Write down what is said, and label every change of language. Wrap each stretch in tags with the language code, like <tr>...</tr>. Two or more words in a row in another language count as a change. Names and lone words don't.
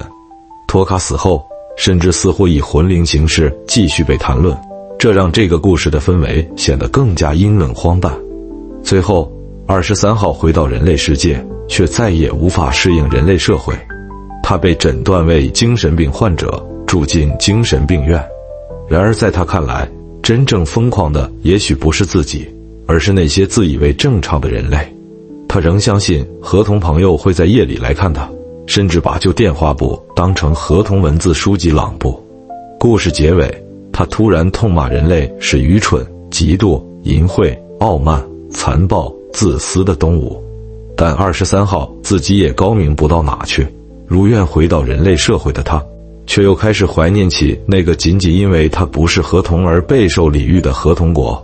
<zh>托卡死後，甚至似乎以魂靈形式繼續被談論，這讓這個故事的氛圍顯得更加陰冷荒誕。最後，23號回到人類世界，卻再也無法適應人類社會。他被診斷為精神病患者，住進精神病院。然而在他看來，真正瘋狂的也許不是自己，而是那些自以為正常的人類。他仍相信合同朋友会在夜裡來看他，甚至把舊電話簿當成合同文字書籍朗讀。故事結尾，他突然痛罵人類是愚蠢、嫉妒、淫穢、傲慢、殘暴、自私的動物。但23號自己也高明不到哪去，如願回到人類社會的他，卻又開始懷念起那個僅僅因為他不是合同而備受禮遇的合同國。</zh>